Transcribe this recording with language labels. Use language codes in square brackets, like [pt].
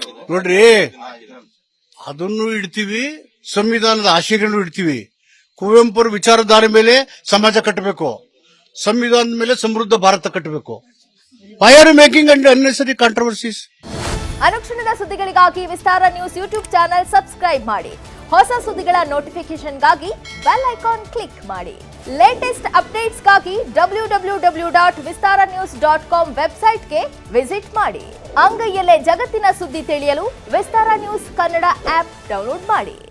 [kn] ನೋಡ್ರಿ, ಅದನ್ನು ಇಡ್ತೀವಿ, ಸಂವಿಧಾನದ ಆಶಯಗಳನ್ನು ಇಡ್ತೀವಿ. ಕುವೆಂಪು ವಿಚಾರಧಾರೆ ಮೇಲೆ ಸಮಾಜ ಕಟ್ಟಬೇಕು, ಸಂವಿಧಾನದ ಮೇಲೆ ಸಮೃದ್ಧ ಭಾರತ ಕಟ್ಟಬೇಕು. [en] Why are you making unnecessary controversies? [kn] ಅನುಕ್ಷಣದ ಸುದ್ದಿಗಳಿಗಾಗಿ ವಿಸ್ತಾರ ನ್ಯೂಸ್ ಯೂಟ್ಯೂಬ್ ಚಾನೆಲ್ ಸಬ್ಸ್ಕ್ರೈಬ್ ಮಾಡಿ. ಹೊಸ ಸುದ್ದಿಗಳ ನೋಟಿಫಿಕೇಶನ್ಗಾಗಿ ಬೆಲ್ ಐಕಾನ್ ಕ್ಲಿಕ್ ಮಾಡಿ. ಲೇಟೆಸ್ಟ್ ಅಪ್ಡೇಟ್ಸ್ಗಾಗಿ www.vistaranews.com ವೆಬ್ಸೈಟ್ಗೆ ವಿಸಿಟ್ ಮಾಡಿ. ಅಂಗೈಯಲ್ಲೇ ಜಗತ್ತಿನ ಸುದ್ದಿ ತಿಳಿಯಲು ವಿಸ್ತಾರ ನ್ಯೂಸ್ ಕನ್ನಡ ಆಪ್ ಡೌನ್ಲೋಡ್ ಮಾಡಿ.